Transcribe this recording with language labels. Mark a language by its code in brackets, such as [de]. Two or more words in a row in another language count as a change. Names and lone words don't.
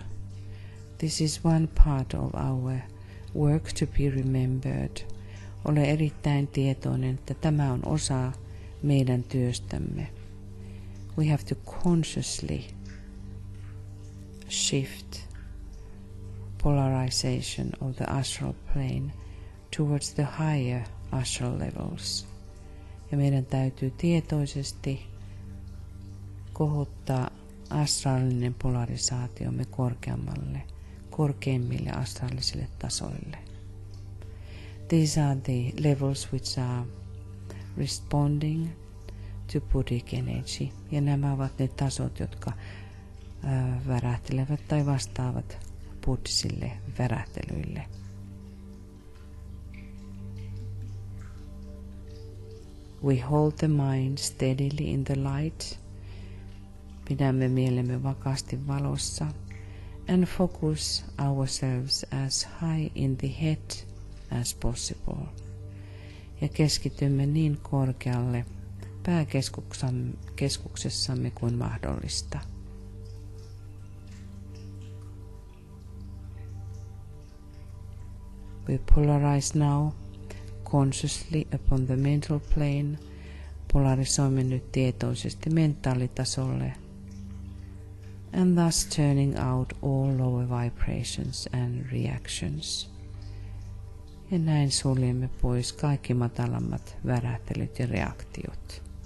[en] This is one part of our work to be remembered. [fi] Ole erittäin tietoinen, että tämä on osa meidän työstämme. [en] We have to consciously shift polarization of the astral plane towards the higher astral levels. [fi] Ja meidän täytyy tietoisesti kohottaa astraalinen polarisaatiomme korkeimmille astraalisille tasoille. [en] These are the levels which are responding to Buddhic energy. [fi] Ja nämä ovat ne tasot, jotka värähtelevät tai vastaavat buddhisille värähtelyille. [en] We hold the mind steadily in the light. [fi] Pidämme mielemme vakaasti valossa [en] and focus ourselves as high in the head as possible. [fi] Ja keskitymme niin korkealle pääkeskuksessamme kuin mahdollista. [en] We polarize now consciously upon the mental plane. [fi] Polarisoimme nyt tietoisesti mentaalitasolle. [en] And thus turning out all lower vibrations and reactions. [fi] Ja näin suljemme pois kaikki matalammat värähtelyt ja reaktiot.